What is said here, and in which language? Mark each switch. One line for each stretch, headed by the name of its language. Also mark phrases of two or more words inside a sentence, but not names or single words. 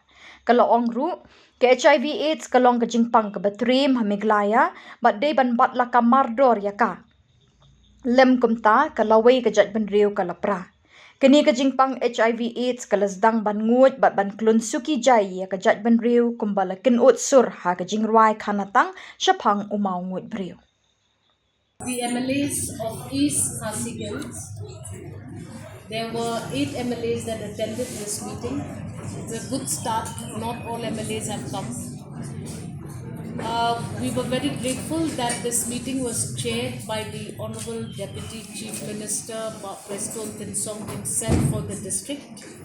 Khasi: Kalau ong ru ke HIV AIDS kalong ke Jingpang ke batrim ha Meghalaya bat de ban bat la kamardor ya ka. Lem kumta kalawai ke jat ban riu kalapra. Kini ke Jingpang HIV AIDS kalasdang ban ngut bat ban klun suki jai ya ke jat ban riu kumbala kin ut sur ha ke Jingruai kanatang syapang umau ngut beriu.
English: The MLAs of East Khasi Hills, there were 8 MLAs that attended this meeting. It's a good start. Not all MLAs have come. We were very grateful that this meeting was chaired by the Honorable Deputy Chief Minister Preston Tensong himself for the district.